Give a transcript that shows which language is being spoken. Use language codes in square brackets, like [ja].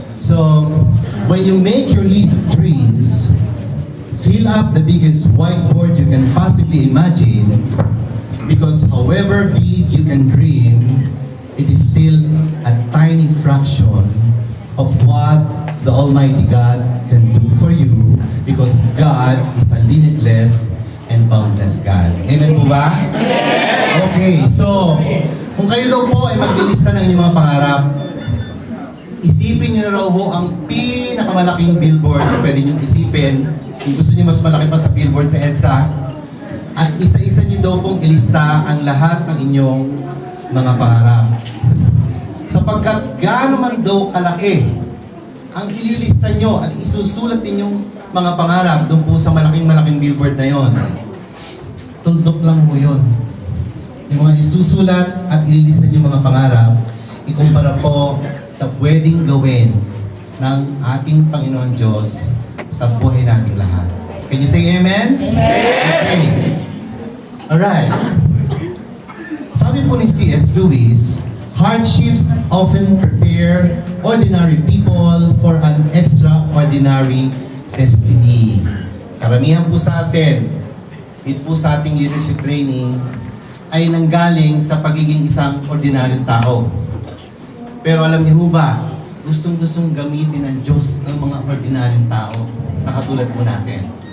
[en] So, when you make your list of dreams, fill up the biggest whiteboard you can possibly imagine, because however big you can dream, it is still a tiny fraction of what the Almighty God can do for you, because God is a limitless and boundless God. [tl] Amen po ba? Okay, so kung kayo daw po ay maglilista ng inyong mga pangarap, isipin nyo na raw ho ang pinakamalaking billboard na pwede nyo isipin. Kung gusto nyo mas malaki pa sa billboard sa EDSA, at isa-isa nyo daw pong ilista ang lahat ng inyong mga pangarap. Sapagkat gaano man daw kalaki ang ililista nyo at isusulat ninyong mga pangarap doon po sa malaking billboard na yon, tuldok lang po yun. Yung mga isusulat at ililista nyo mga pangarap, ikumpara po sa pwedeng gawin ng ating Panginoon Diyos sa buhay nating lahat. [en] Can you say amen? Okay. Alright. [tl] Sabi po ni C.S. [en] Lewis, hardships often prepare ordinary people for an extraordinary destiny. [tl] Karamihan po sa atin, dito po sa ating leadership training, ay nanggaling sa pagiging isang ordinaryong tao. Pero alam niyo ba, gustong-gustong gamitin ng Diyos ang mga ordinaryong tao na katulad po natin.